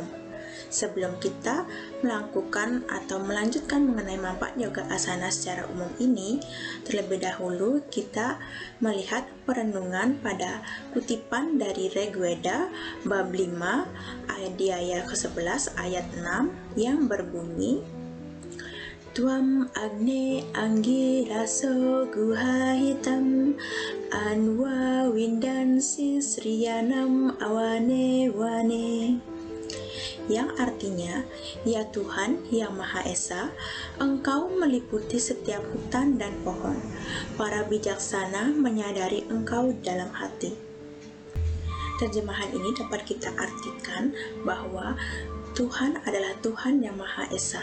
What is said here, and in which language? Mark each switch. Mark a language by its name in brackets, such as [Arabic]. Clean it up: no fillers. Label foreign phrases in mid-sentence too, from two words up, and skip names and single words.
[Indonesian] Sebelum kita melakukan atau melanjutkan mengenai manfaat yoga asana secara umum ini, terlebih dahulu kita melihat perenungan pada kutipan dari Rigveda bab 5 adhyaya ke-11 ayat 6 yang berbunyi, [Sanskrit] त्वम् अग्ने अङ्गि रसो गुहाहितम् अन्व विन्दन्सि श्रियाणम् अवने वने, [Indonesian] yang artinya, ya Tuhan yang Maha Esa, Engkau meliputi setiap hutan dan pohon. Para bijaksana menyadari Engkau dalam hati. Terjemahan ini dapat kita artikan bahwa Tuhan adalah Tuhan yang Maha Esa.